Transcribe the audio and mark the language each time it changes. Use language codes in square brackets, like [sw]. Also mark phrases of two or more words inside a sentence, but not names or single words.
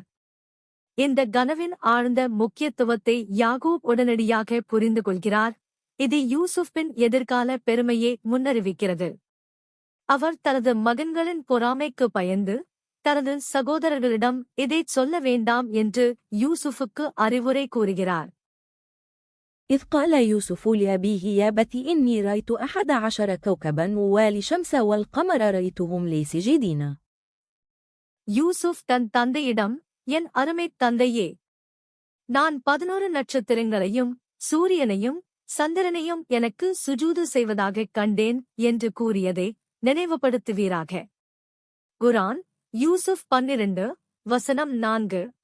[ta] இந்த கனவின் ஆழ்ந்த முக்கியத்துவத்தை யாகூப் உடனடியாக புரிந்து கொள்கிறார். இது யூசுப்பின் எதிர்கால பெருமையை முன்னறிவிக்கிறது. அவர் தனது மகன்களின் பொறாமைக்கு பயந்து தனது சகோதரர்களிடம் இதைச் சொல்ல வேண்டாம் என்று யூசுஃபுக்கு அறிவுரை கூறுகிறார். [ar] إذ قال يوسف لأبيه يا أبت إني رأيت 11 كوكبا والشمس والقمر رأيتهم لي سجدين. [ta] யூசுப் தன் தந்தையிடம், என் அருமைத் தந்தையே, நான் 11 நட்சத்திரங்களையும் சூரியனையும் சந்திரனையும் எனக்கு சுஜூது செய்வதாகக் கண்டேன் என்று கூறியதை நினைவுபடுத்துவீராக. குர்ஆன் யூசுப் 12:4.